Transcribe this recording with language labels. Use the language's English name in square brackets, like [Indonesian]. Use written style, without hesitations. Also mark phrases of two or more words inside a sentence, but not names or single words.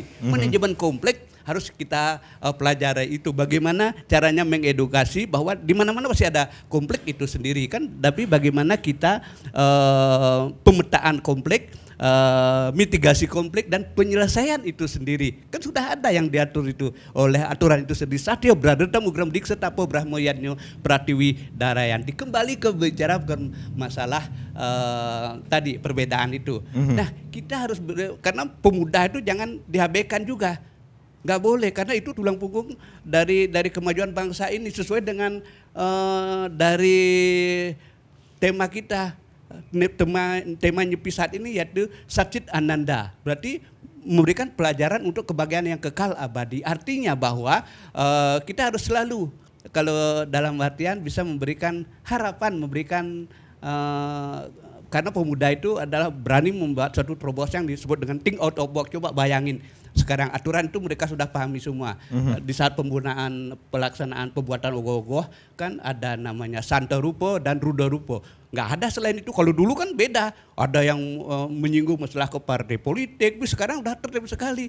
[Indonesian] Manajemen konflik harus kita pelajari itu bagaimana caranya mengedukasi bahwa di mana-mana pasti ada konflik itu sendiri kan, tapi bagaimana kita pemetaan konflik, mitigasi konflik dan penyelesaian itu sendiri kan sudah ada yang diatur itu oleh aturan itu sendiri. [Sanskrit] Satya Bradata Mugram Dikset Tapo Brahmo Yadnyo Pratiwi Darayanti. [Indonesian] Kembali ke bicara masalah tadi perbedaan itu. Nah kita harus karena pemuda itu jangan diabaikan juga. Nggak boleh, karena itu tulang punggung dari kemajuan bangsa ini sesuai dengan dari tema kita, tema Nyepi saat ini yaitu Satchit Ananda, berarti memberikan pelajaran untuk kebahagiaan yang kekal abadi. Artinya bahwa kita harus selalu, kalau dalam artian bisa memberikan harapan, memberikan karena pemuda itu adalah berani membuat suatu terobosan yang disebut dengan [English] think out of box. [Indonesian] Coba bayangin, sekarang aturan itu mereka sudah pahami semua. Di saat penggunaan pelaksanaan pembuatan ogoh-ogoh kan ada namanya Santa Rupo dan Ruda Rupo. Nggak ada selain itu. Kalau dulu kan beda, ada yang menyinggung masalah ke partai politik, sekarang udah tertib sekali.